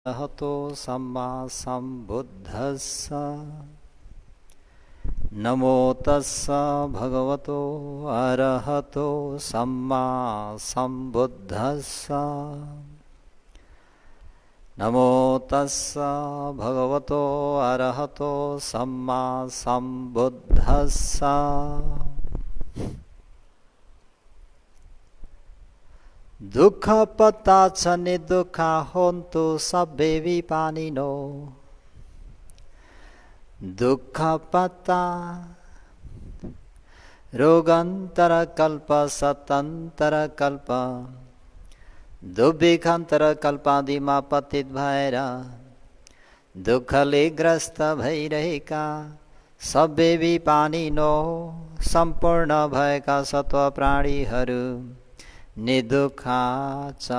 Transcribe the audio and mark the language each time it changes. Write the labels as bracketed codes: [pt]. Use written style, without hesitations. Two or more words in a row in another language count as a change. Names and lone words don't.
[pi] अरहतो सम्मा सम्बुद्धस्स नमो तस्स भगवतो अरहतो सम्मा सम्बुद्धस्स नमो तस्स भगवतो अरहतो सम्मा सम्बुद्धस्स। दुःख पत्ता छ दुःख होन्तु सब्बे विपानिनो दुःख पत्ता [ne] रोगान्तर कल्प सतन्तर कल्प दुर्भिक्षान्तर कल्पादिमा पतित भएर दुःखले ग्रस्त भइरहेका सबै विपानिनो सम्पूर्ण भएका सत्व प्राणीहरू निदुःखा छ।